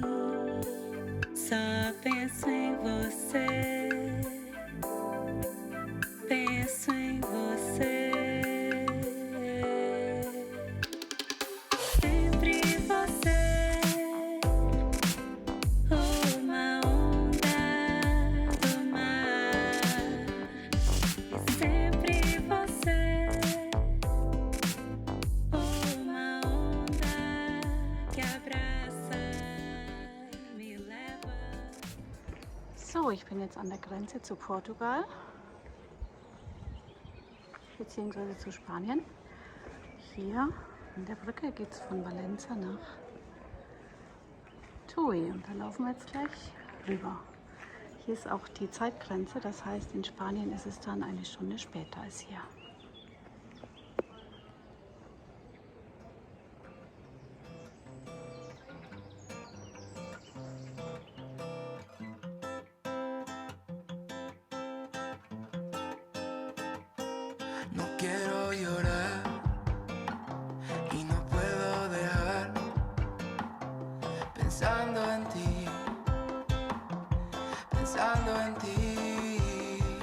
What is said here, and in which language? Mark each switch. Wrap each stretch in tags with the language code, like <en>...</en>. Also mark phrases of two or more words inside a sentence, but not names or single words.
<pt>só penso em você, penso em você. Sempre você, uma onda do mar, e sempre você.</pt> <de>So, ich bin jetzt an der Grenze zu Portugal, beziehungsweise zu Spanien. Hier an der Brücke geht es von Valencia nach Tui und da laufen wir jetzt gleich rüber. Hier ist auch die Zeitgrenze, das heißt, in Spanien ist es dann eine Stunde später als hier.</de> <es>No quiero llorar y no puedo dejar pensando en ti, pensando en ti.</es>